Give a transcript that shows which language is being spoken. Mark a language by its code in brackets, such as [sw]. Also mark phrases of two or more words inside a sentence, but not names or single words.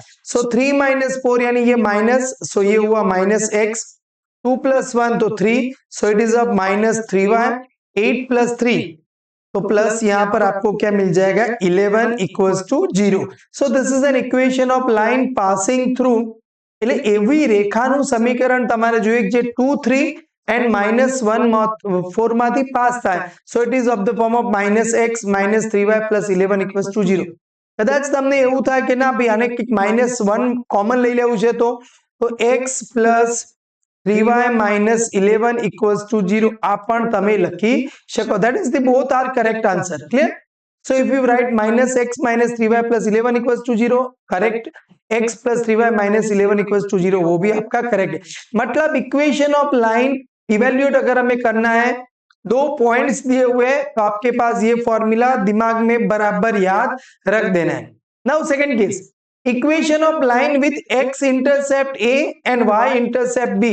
[hi] सो 3 - 4 यानी ये माइनस, सो ये हुआ -x, 2 + 1 तो 3, [en] so it is a [hi] -3y, 8 + 3 तो प्लस यहाँ पर आपको क्या मिल जाएगा, 11 [en] equals to [hi] 0. [en] so this is an equation of line passing through. [gu] એટલે એવી રેખાનું સમીકરણ તમારે જોઈએ જે 2 3 and -1 4 માંથી પાસ થાય. [en] so it is of the form of -x -3y + 11 equals to 0. [gu] કદાચ તમને એવું થાય કે ના ભાઈ આને -1 કોમન લઈ લેવું છે, તો [en] x + 3y - 11 equals to 0 [gu] આ પણ તમે લખી શકો. [en] that is the both are correct answer. clear. so if you write -x -3y + 11 equals to 0, correct. [hi] x + 3y - 11 [en] equals to 0 [hi] वो भी आपका करेक्ट है. मतलब [en] equation of line evaluate [hi] अगर हमें करना है, 2 पॉइंट्स दिए हुए हैं, तो आपके पास ये फॉर्मूला दिमाग में बराबर याद रख देना है. [en] now second case, equation of line with x intercept a and y intercept b.